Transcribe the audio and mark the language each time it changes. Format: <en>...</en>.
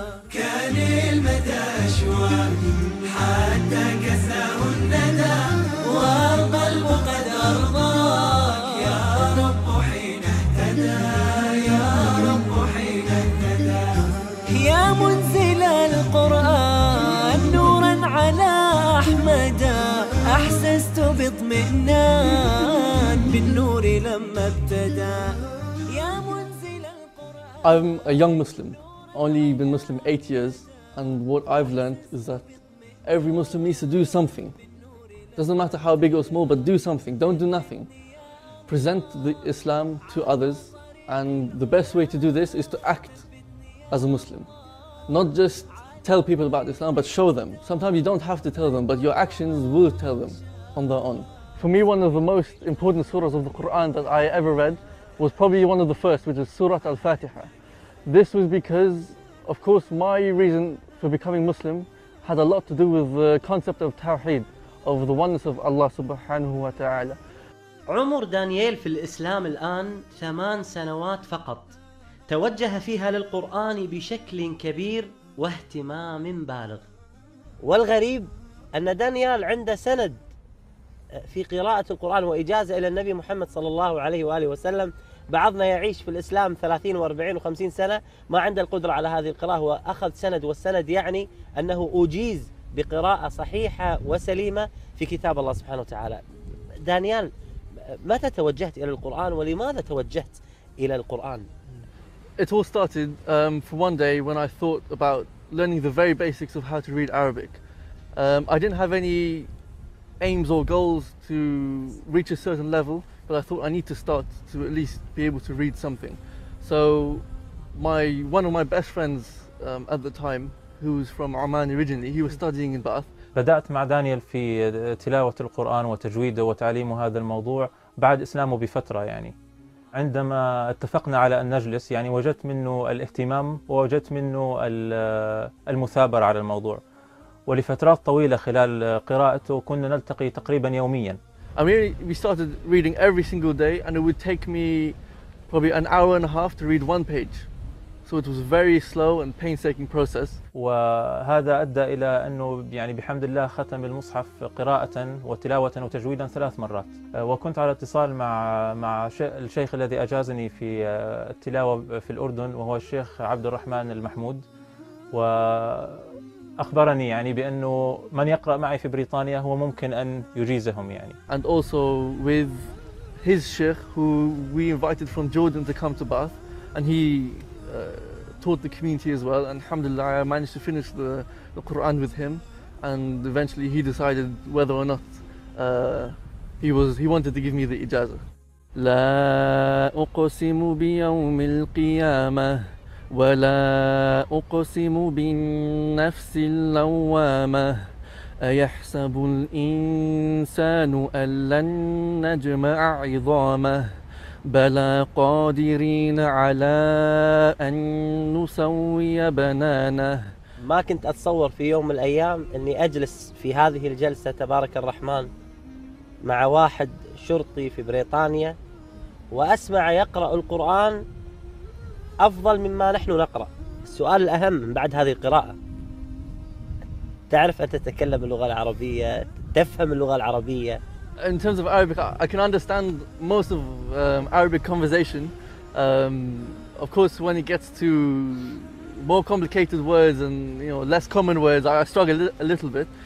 <ar>كان المدى أشواق حتى كساه الندى والقلب قد أرضاك يا رب حين اهتدى يا رب حين اهتدى يا منزل القرآن نورا على أحمد أحسست باطمئنان بالنور لما ابتدى يا منزل القرآن.</ar> <en>I'm a young Muslim, only been Muslim 8 years, and what I've learned is that every Muslim needs to do something. Doesn't matter how big or small, but do something. Don't do nothing. Present the Islam to others, and the best way to do this is to act as a Muslim. Not just tell people about Islam, but show them. Sometimes you don't have to tell them, but your actions will tell them on their own. For me, one of the most important surahs of the Quran that I ever read was probably one of the first, which is Surah Al-Fatiha. This was because, of course, my reason for becoming Muslim had a lot to do with the concept of Tawheed, of the oneness of Allah subhanahu wa ta'ala.</en> <ar>عمر دانييل في الإسلام الآن 8 سنوات فقط، توجه فيها للقرآن بشكل كبير واهتمام بالغ. والغريب أن دانيال عنده سند في قراءة القرآن وإجازة إلى النبي محمد صلى الله عليه وآله وسلم. بعضنا يعيش في الإسلام 30 و40 و50 سنة ما عنده القدرة على هذه القراءة، وأخذ سند، والسند يعني أنه أجيز بقراءة صحيحة وسليمة في كتاب الله سبحانه وتعالى. دانيال، متى توجهت إلى القرآن ولماذا توجهت إلى القرآن؟</ar> <en>It all started from one day when I thought about learning the very basics of how to read Arabic. I didn't have any aims or goals to reach a certain level, but I thought I need to start to at least be able to read something. So one of my best friends at the time, who was from Oman originally, he was studying in Bath.</en> <ar>بدأت مع دانيال في تلاوة القرآن وتجويده وتعليمه هذا الموضوع بعد إسلامه بفترة. يعني عندما اتفقنا على أن نجلس يعني وجدت منه الاهتمام ووجدت منه المثابرة على الموضوع، ولفترات طويلة خلال قراءته كنا نلتقي تقريبا يوميا.</ar> <en>I mean, we started reading every single day, and it would take me probably an hour and a half to read one page. So it was a very slow and painstaking process.</en> <ar>وهذا أدى إلى أنه يعني بحمد الله ختم المصحف قراءة وتلاوة وتجويدا 3 مرات. وكنت على اتصال مع الشيخ الذي أجازني في التلاوة في الأردن، وهو الشيخ عبد الرحمن المحمود، وأخبرني يعني بأنه من يقرأ معي في بريطانيا هو ممكن أن يجيزهم يعني.</ar> <en>And also with his sheikh, who we invited from Jordan to come to Bath, and he taught the community as well, and alhamdulillah I managed to finish the Quran with him, and eventually he decided whether or not he wanted to give me the ijazah.</en> <ar>لا أقسم بيوم القيامة ولا أقسم بالنفس اللوامة أيحسب الإنسان أن لن نجمع عظامه بلى قادرين على أن نسوي بنانه. ما كنت أتصور في يوم من الأيام أني أجلس في هذه الجلسة تبارك الرحمن مع واحد شرطي في بريطانيا وأسمع يقرأ القرآن أفضل مما نحن نقرأ. السؤال الأهم من بعد هذه القراءة، تعرف أن تتكلم اللغة العربية، تفهم اللغة العربية.</ar> <en>In terms of Arabic, I can understand most of Arabic conversation. Of course, when it gets to more complicated words and less common words, I struggle a little bit.</en>